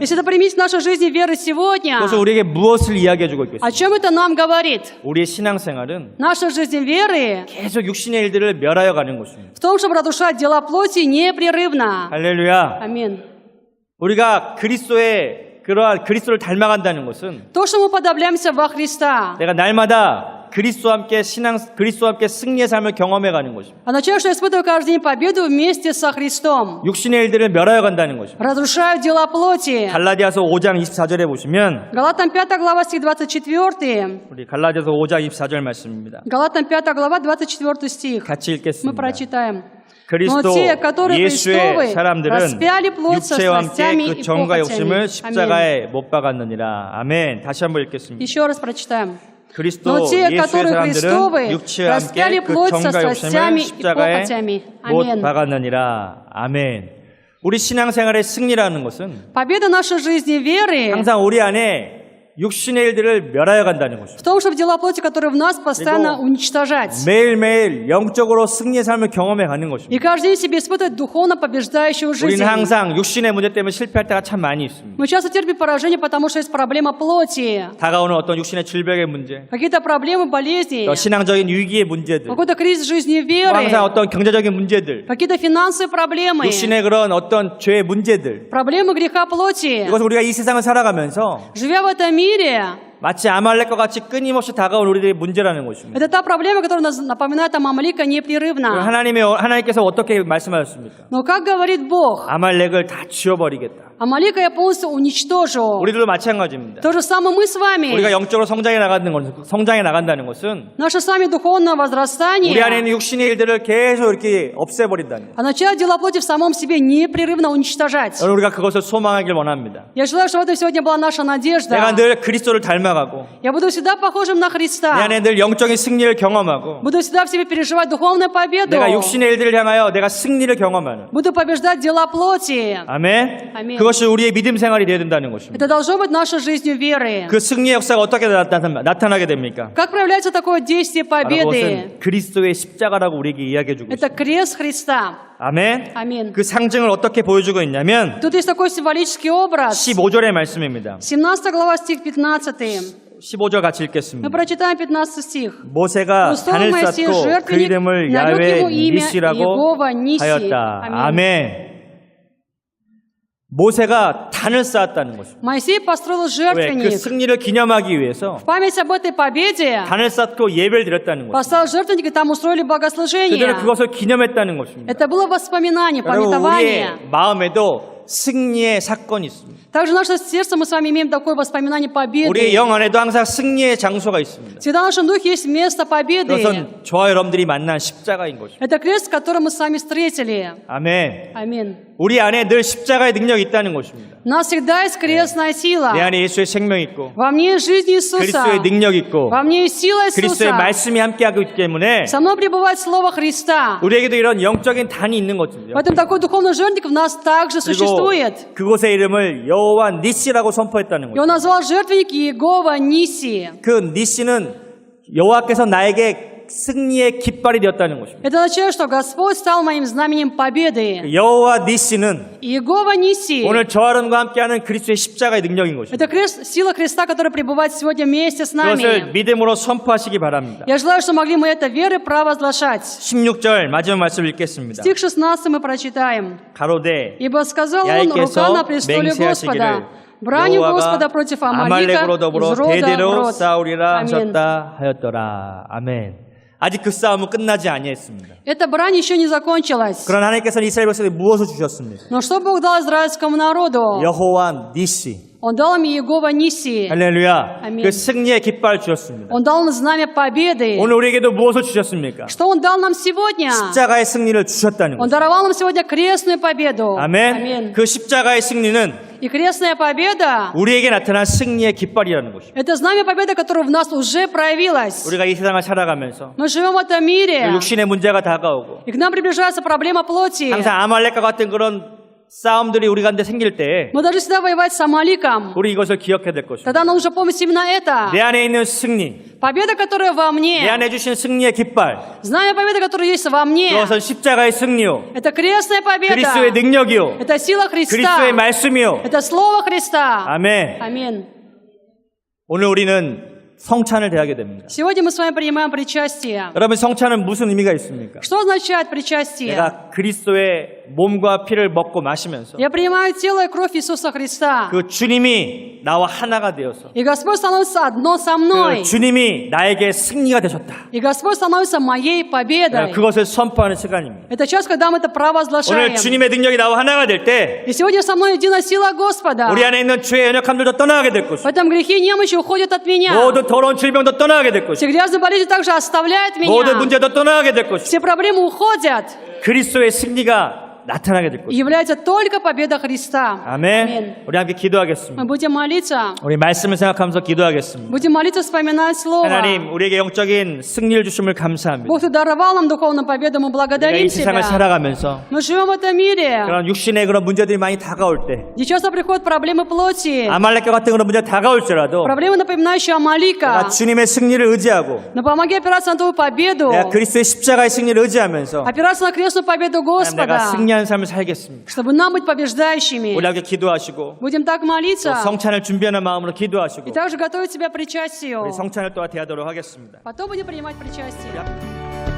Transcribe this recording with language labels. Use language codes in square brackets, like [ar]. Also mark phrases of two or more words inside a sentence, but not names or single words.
[ru] Если это применить в нашей жизни веры сегодня, [ko] 그것을 우리에게 무엇을 이야기해 주고 [ru] о [ko] 있겠습니까? [ru] чем это нам говорит? [ko] 우리의 신앙생활은 [ru] Наша жизнь веры [ko] 계속 육신의 일들을 멸하여 가는 것입니다. [ru] в том, чтобы разрушать дела плоти непрерывно. [ko] 할렐루야. [ru] Аминь. [ko] 우리가 그러한 그리스도를 닮아간다는 것은 [ru] То, что мы подобляемся во Христа, [ko] 내가 날마다 그리스도와 함께 승리의 삶을 경험해 가는 것입니다. [ru] означает, что я испытываю каждый день победу вместе со Христом. [ko] 육신의 일들을 멸하여 간다는 것입니다. [ru] Разрушаю дела плоти. [ko] 갈라디아서 5장 24절에 보시면 [ru] Галатам 5 глава, стих 24. [ko] 우리 갈라디아서 5장 24절 말씀입니다. [ru] Галатам 5 глава, 24 стих. [ko] 같이 [ru] Мы [ko] 읽겠습니다. [ru] прочитаем. [ko] 그리스도 [ru] Но те, которые [ko] 예수의 [ru] Христовы, [ko] 사람들은 [ru] распяли плоть со [ko] 육체와 함께 [ru] страстями [ko] 그 [ru] и [ko] 정과 [ru] похотями. [ko] 욕심을 십자가에 못 박았느니라. 아멘. 다시 한번 읽겠습니다. [ru] Еще раз прочитаем. [ko] 그리스도 [ru] Но те, [ko] 예수의 [ru] которые [ko] 사람들은 [ru] Христовы, [ko] 육체와 [ru] распяли [ko] 함께 그 [ru] плоть со [ko] 정과 욕심을 [ru] страстями и [ko] 십자가에 [ru] похотями. [ko] 못 [ru] Аминь. [ko] 박았느니라. 아멘. 우리 신앙생활의 승리라는 것은 [ru] Победа нашей жизни веры [ko] 항상 우리 안에 육신의 일들을 멸하여 간다는 것입니다. [ru] в том, чтобы дела плоти, которые в нас, постоянно уничтожать. [ko] 매일매일 영적으로 승리의 삶을 경험해 가는 [ru] И [ko] 것입니다. [ru] каждый день себе испытывать духовно побеждающую жизнь. [ko] 우리는 항상 육신의 문제 때문에 실패할 때가 참 많이 있습니다. [ru] Мы часто терпим поражение, потому что есть проблема плоти. [ko] 다가오는 어떤 육신의 질병의 문제, [ru] Какие-то проблемы, болезни. [ko] 또 신앙적인 위기의 문제들, [ru] Какой-то кризис жизни [ko] 또 [ru] веры. [ko] 항상 어떤 경제적인 문제들, [ru] Какие-то финансовые проблемы. [ko] 육신의 그런 어떤 죄의 문제들, [ru] Проблемы греха плоти. [ko] 이것을 우리가 이 세상을 살아가면서 [ru] Живя в этом мире, [ko] 마치 아말렉과 같이 끊임없이 다가온 우리들의 문제라는 것입니다. [ru] это та проблема, которая нас напоминает о Амалика непрерывно. [ko] 하나님께서 어떻게 말씀하셨습니까? [ru] Но как говорит Бог, [ko] 아말렉을 다 지워버리겠다. [ru] Амалика я полностью уничтожу. [ko] 우리들도 마찬가지입니다. [ru] То же самое мы с вами. [ko] 우리가 영적으로 성장해 나간다는 것은 [ru] Наше с вами духовное возрастание [ko] 우리 안에 있는 육신의 일들을 계속 이렇게 없애버린다는 거예요. [ru] означает дела плоти в самом себе непрерывно уничтожать. [ko] 여러분, 우리가 그것을 소망하길 원합니다. [ru] Я желаю, чтобы это сегодня была наша надежда. [ko] 내가 늘 그리스도를 닮아가고 [ru] Я буду всегда похожим на [ko] 내 [ru] Христа. [ko] 안에 늘 영적인 승리를 경험하고 [ru] Буду всегда в себе переживать духовную победу. [ko] 내가 육신의 일들을 향하여 내가 승리를 경험하는 [ru] Буду побеждать дела плоти. [ko] 아멘. 아멘. 그것이 우리의 믿음 생활이 되어야 된다는 것입니다. [ru] Это должно быть нашей жизнью веры. [ko] 그 승리의 역사가 어떻게 나타나게 됩니까? [ru] Как проявляется такое действие [ko] 바로 [ru] победы? [ko] 그것은 그리스도의 십자가라고 우리에게 이야기해주고 [ru] Это [ko] 있습니다. [ru] крест Христа. [ko] 아멘. [ru] Аминь. [ko] 그 상징을 어떻게 보여주고 있냐면 [ru] Тут есть такой символический образ. [ko] 15절의 말씀입니다. [ru] 17 глава, стих 15. [ko] 15절 같이 [ru] Мы [ko] 읽겠습니다. [ru] прочитаем 15 стих. [ko] 모세가 [ru] устроил [ko] 단을 [ru] Моисей [ko] 쌓고 그 [ru] жертвенник, [ko] 이름을 [ru] нарек [ko] 야훼 [ru] ему имя [ko] 니시라고 [ru] Иегова Ниси. [ko] 하였다. 아멘. 아멘. 모세가 단을 쌓았다는 것입니다. [ru] Моисей построил [ko] 왜? 그 [ru] жертвенник. [ko] 승리를 기념하기 위해서 [ru] В память об этой победе [ko] 단을 쌓고 예배를 드렸다는 것입니다. [ru] поставил жертвенник, и там устроили [ko] 그들은 [ru] богослужение. [ko] 그것을 기념했다는 것입니다. [ru] Это было воспоминание, [ko] 여러분, [ru] памятование. [ko] 우리의 마음에도 승리의 사건이 있습니다. [ru] Также в нашем сердце мы с вами имеем такое воспоминание [ko] 우리의 [ru] победы. [ko] 영 안에도 항상 승리의 장소가 있습니다. [ru] Всегда в нашем духе есть место победы. [ko] 그것은 저와 여러분들이 만난 십자가인 것입니다. [ru] Это крест, который мы с вами встретили. [ko] 아멘. [ru] Аминь. [ko] 우리 안에 늘 십자가의 능력이 있다는 것입니다. [ru] У нас всегда есть крестная сила. [ko] 내 안에 예수의 생명이 있고 [ru] Во мне есть жизнь Иисуса. [ko] 그리스도의 능력이 있고 [ru] Во мне есть сила [ko] 그리스도의 [ru] Иисуса. [ko] 말씀이 함께하고 있기 때문에 [ru] Со мной пребывает Слово Христа. [ko] 우리에게도 이런 영적인 단이 있는 것입니다. [ru] Поэтому такой духовный жертвенник в нас также [ko] 그리고 [ru] существует. [ko] 그곳의 이름을 여호와 니시라고 선포했다는 [ru] И он [ko] 거죠. [ru] назвал жертвенник Иегова Ниси. [ko] 그 니시는 여호와께서 나에게 승리의 깃발이 되었다는 것입니다. [ru] Это означает, что Господь стал моим знаменем победы. [ko] 여호와 니시는 [ru] Иегова Ниси. [ko] 오늘 저와 여러분과 함께하는 그리스도의 십자가의 능력인 것입니다. [ru] Это сила Христа, которая пребывает сегодня вместе с [ko] 그것을 [ru] нами. [ko] 믿음으로 선포하시기 바랍니다. [ru] Я желаю, что могли мы это верой провозглашать. [ko] 16절 마지막 말씀을 읽겠습니다. [ru] Стих 16 мы прочитаем. [ko] 가로되 [ru] «Ибо сказал он, рука на престоле Господа, бранью Господа против Амалика [ko] 아말렉으로 더불어 [ru] из рода в [ko] 대대로 [ru] род». [ko] 싸우리라 [ru] Аминь. [ko] 하셨다 하였더라. 아멘. 아직 그 싸움은 끝나지 아니했습니다. [ru] Эта брань еще не закончилась. [ko] 그러나 하나님께서는 이스라엘 백성에게 무엇을 주셨습니까? [ru] Но что Бог дал израильскому народу? [ko] 여호와 니시. [ru] Он дал им Иегова Ниси. [ko] 할렐루야. 아멘. 그 승리의 깃발 주셨습니다. [ru] Он дал нам знамя победы. [ko] 오늘 우리에게도 무엇을 주셨습니까? [ru] Что Он дал нам сегодня? [ko] 십자가의 승리를 주셨다는 [ru] Он [ko] 거죠. [ru] даровал нам сегодня крестную победу. [ko] 아멘. 그 십자가의 승리는 [ru] И крестная победа [ko] 우리에게 나타난 승리의 깃발이라는 것입니다. – [ru] это знамя победы, которое в нас уже проявилось. [ko] 우리가 이 세상을 살아가면서 [ru] Мы живем в этом мире, [ko] 육신의 문제가 다가오고 [ru] и к нам приближается проблема плоти. [ko] 항상 아말렉과 같은 그런 싸움들이 우리 가운데 생길 때 [ru] Мы должны всегда воевать с Амаликом. [ko] 우리 이것을 기억해야 될 것입니다. [ru] Тогда нам нужно помнить именно это. [ko] 내 안에 있는 승리, [ru] Победа, которая во [ko] 내 [ru] мне, [ko] 안에 주신 승리의 깃발, [ru] знамя победы, которое есть во мне, [ko] 그것은 십자가의 승리요, [ru] это крестная победа, [ko] 그리스도의 능력이요, [ru] это сила Христа, [ko] 그리스도의 말씀이요. [ru] это Слово Христа. [ko] 아멘. [ru] Аминь. [ko] 오늘 우리는 성찬을 대하게 됩니다. [ru] Сегодня мы с вами принимаем причастие. [ko] 여러분, 성찬은 무슨 의미가 있습니까? [ru] Что означает причастие? [ko] 내가 그리스도의 몸과 피를 먹고 마시면서 [ru] Я принимаю тело и кровь Иисуса Христа. [ko] 그 주님이 나와 하나가 되어서 [ru] И Господь становится одно со мной. [ko] 그 주님이 나에게 승리가 되셨다. [ru] И Господь становится моей победой. [ko] 그것을 선포하는 시간입니다. [ru] Это час, когда мы это провозглашаем. [ko] 오늘 주님의 능력이 나와 하나가 될 때 [ru] И сегодня со мной едина сила Господа. [ko] 우리 안에 있는 죄의 연약함들도 떠나게 될 [ru] В [ko] 것입니다. [ru] этом грехе немощи уходят от меня. [ko] 모든 더러운 질병도 떠나게 될 [ru] Все [ko] 것입니다. [ru] грязные болезни также оставляют [ko] 모든 [ru] меня. [ko] 문제도 떠나게 될 것입니다. [ru] Все проблемы уходят. [ko] 그리스도의 승리가 나타나게 될 [ru] И [ko] 것입니다. [ru] является только победа Христа. [ko] 아멘. 우리 함께 기도하겠습니다. [ru] Мы будем молиться. [ko] 우리 말씀을 생각하면서 기도하겠습니다. [ru] Будем молиться, вспоминать Слово. [ko] 하나님, 우리에게 영적인 승리를 주심을 감사합니다. [ru] Бог, Ты даровал нам духовную победу, мы [ko] 우리가 [ru] благодарим [ko] 이 세상을 [ru] Тебя. [ko] 살아가면서 [ru] Мы живем в этом мире, [ko] 그런 육신의 그런 문제들이 많이 다가올 때 [ru] где часто приходят проблемы плоти, [ko] 아말렉과 같은 그런 문제가 다가올지라도 [ru] проблемы, напоминающие [ko] 내가 [ru] Амалика. [ko] 주님의 승리를 의지하고 [ru] Но помоги опираться на Твою победу, [ko] 내가 그리스도의 십자가의 승리를 의지하면서 [ru] опираться на крестную победу [ko] 하나님, 내가 [ru] Господа, [ko] 승리하는 삶을 살겠습니다. [ru] чтобы нам быть побеждающими. [ko] 우리 함께 기도하시고 [ru] Будем так [ko] 또 [ru] молиться [ko] 성찬을 준비하는 마음으로 기도하시고 [ru] и также готовить себя к причастию. [ko] 우리 성찬을 또 대하도록 하겠습니다. [ru] Потом будем принимать причастие.